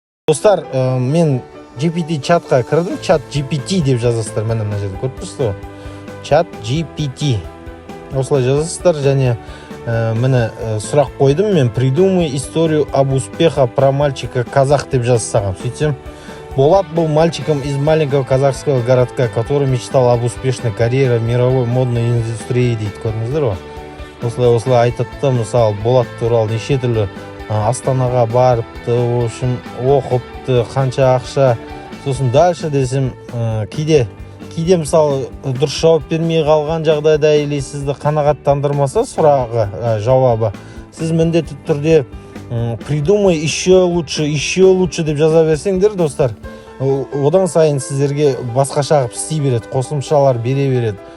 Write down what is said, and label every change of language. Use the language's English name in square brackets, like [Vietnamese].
[Kazakh] Достар, мен GPT чатқа кірдім, чат GPT деп жазасыздар, міне мына жерде көріп тұрсыздар ғой. Чат GPT. Осылай жазасыздар және міне сұрақ қойдым, мен [Russian] придумай историю об успехах про мальчика казах [Kazakh] деп жазсағам. Сөйтсем, [Russian] Болат был мальчиком из маленького казахского городка, который мечтал об успешной карьере в мировой модной индустрии [Kazakh] дейді. Көрдіңіздер ғой? Осылай айтыпты, мысалы Болат туралы неше түрлі Астанаға барыпты, [Russian] в общем, [Kazakh] оқыпты, қанша ақша. Сосын дальше десем, кейде мысалы дұрыс жауап бермей қалған жағдайда или сізді қанағаттандырмаса сұрағы, жауабы, сіз міндетті түрде [Russian] придумай еще лучше [Kazakh] деп жаза берсеңдер достар, одан сайын сіздерге басқаша қылып істей береді, қосымшалар бере береді.